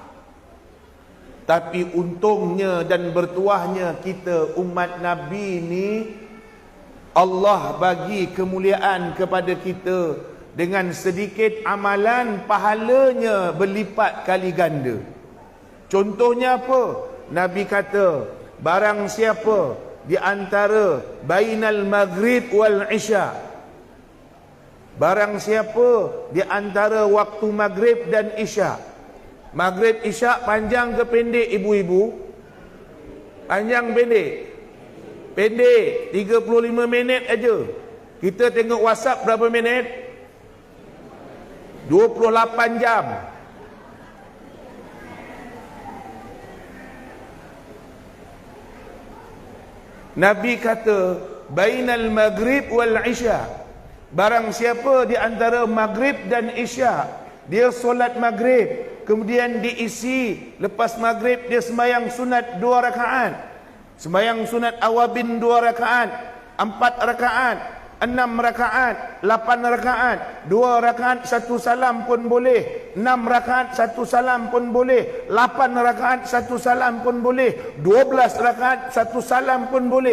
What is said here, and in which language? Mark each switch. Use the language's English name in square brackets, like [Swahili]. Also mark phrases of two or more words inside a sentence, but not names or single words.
[Malay] Tapi untungnya dan bertuahnya kita umat Nabi ni, Allah bagi kemuliaan kepada kita. Dengan sedikit amalan, pahalanya berlipat kali ganda. Contohnya apa? Nabi kata, barang siapa di antara [Arabic] بين المغرب والعشاء, [Malay] barang siapa di antara waktu maghrib dan isya. Maghrib isya panjang ke pendek ibu-ibu? Panjang pendek? Pendek, 35 minit aja. Kita tengok WhatsApp berapa minit? 28 jam. Nabi kata [Arabic] بين المغرب والعشاء, [Malay] barang siapa di antara maghrib dan isya, dia solat maghrib, kemudian diisi lepas maghrib dia sembahyang sunat 2 rakaat, sembahyang sunat awabin 2 rakaat, 4 rakaat, 6 rakaat, 8 rakaat, 2 rakaat 1 salam pun boleh, 6 rakaat 1 salam pun boleh, 8 rakaat 1 salam pun boleh, 12 rakaat 1 salam pun boleh.